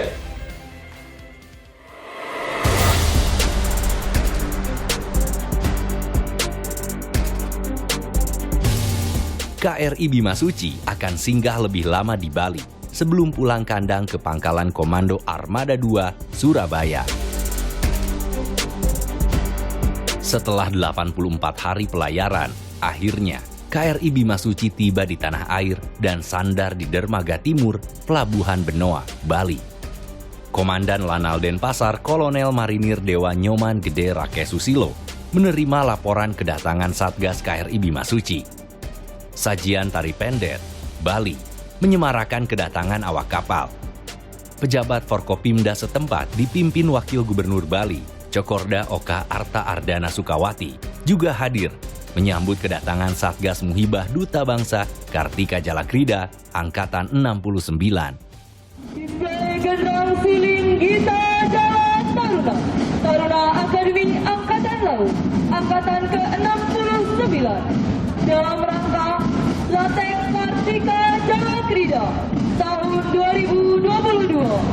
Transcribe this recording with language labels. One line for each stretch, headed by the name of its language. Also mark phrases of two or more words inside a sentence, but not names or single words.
Indonesian: KRI Bima Suci akan singgah lebih lama di Bali sebelum pulang kandang ke Pangkalan Komando Armada 2, Surabaya. Setelah 84 hari pelayaran, akhirnya KRI Bima Suci tiba di tanah air dan sandar di Dermaga Timur, Pelabuhan Benoa, Bali. Komandan Lanal Denpasar Kolonel Marinir Dewa Nyoman Gede Rakesusilo menerima laporan kedatangan Satgas KRI Bima Suci. Sajian tari pendet, Bali, menyemarakan kedatangan awak kapal. Pejabat Forkopimda setempat dipimpin Wakil Gubernur Bali, Cokorda Oka Arta Ardana Sukawati, juga hadir menyambut kedatangan Satgas Muhibah Duta Bangsa Kartika Jalakrida, Angkatan 69. General Suling Gita Jala Taruna, Taruna Akademi Angkatan Laut, Angkatan ke-69, dalam rangka Latek Kartika Jalakrida tahun 2022.